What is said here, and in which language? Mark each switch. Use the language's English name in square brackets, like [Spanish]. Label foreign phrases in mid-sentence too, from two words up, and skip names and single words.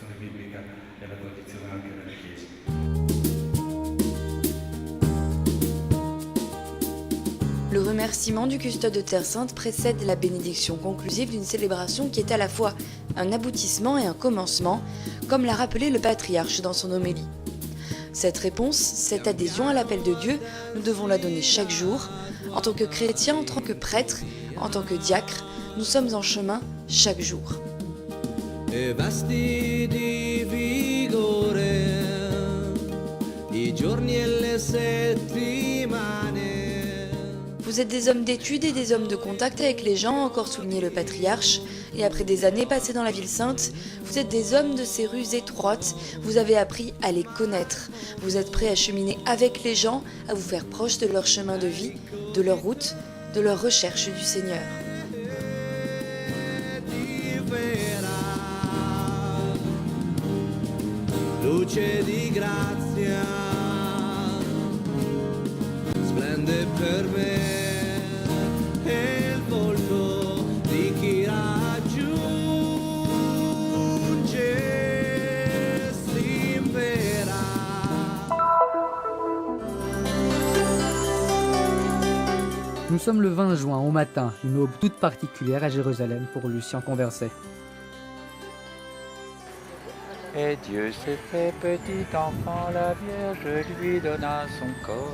[French] Le remerciement du custode de Terre Sainte précède la bénédiction conclusive d'une célébration qui est à la fois un aboutissement et un commencement, comme l'a rappelé le patriarche dans son homélie. Cette réponse, cette adhésion à l'appel de Dieu, nous devons la donner chaque jour. En tant que chrétiens, en tant que prêtres, en tant que diacres, nous sommes en chemin chaque jour. [Italian] e vasti di vigore, i giorni e le settimane. [French] Vous êtes des hommes d'études et des hommes de contact avec les gens, encore souligné le patriarche. Et après des années passées dans la ville sainte, vous êtes des hommes de ces rues étroites. Vous avez appris à les connaître. Vous êtes prêts à cheminer avec les gens, à vous faire proche de leur chemin de vie, de leur route, de leur recherche du Seigneur. [Italian] Luce di grazia splende per me e il volto di chi raggiunge si verrà. [French] Nous sommes le 20 juin au matin, une aube toute particulière à Jérusalem pour Lucien Converset. Et Dieu s'est fait petit enfant, la Vierge lui donna son corps.